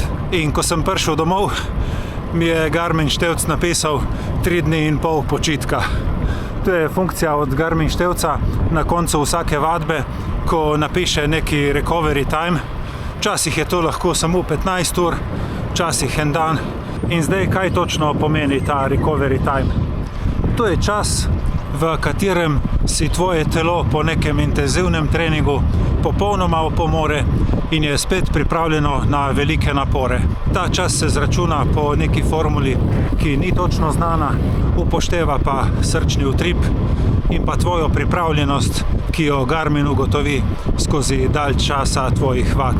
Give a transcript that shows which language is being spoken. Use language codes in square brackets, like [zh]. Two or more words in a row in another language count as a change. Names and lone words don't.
[sl] In ko sem prišel domov, mi je Garmin števc napisal 3 dni in pol počitka. To je funkcija od Garmin števca na koncu vsake vadbe, ko napiše neki [en] recovery time. [sl] Včasih je to lahko samo 15 ur, včasih en dan. In zdaj, kaj točno pomeni ta [en] recovery time? [sl] To je čas, v katerem si tvoje telo po nekem intenzivnem treningu popolnoma opomore in je spet pripravljeno na velike napore. Ta čas se zračuna po neki formuli, ki ni točno znana, upošteva pa srčni utrip in pa tvojo pripravljenost, ki jo Garmin ugotovi skozi dalj časa tvojih vadb.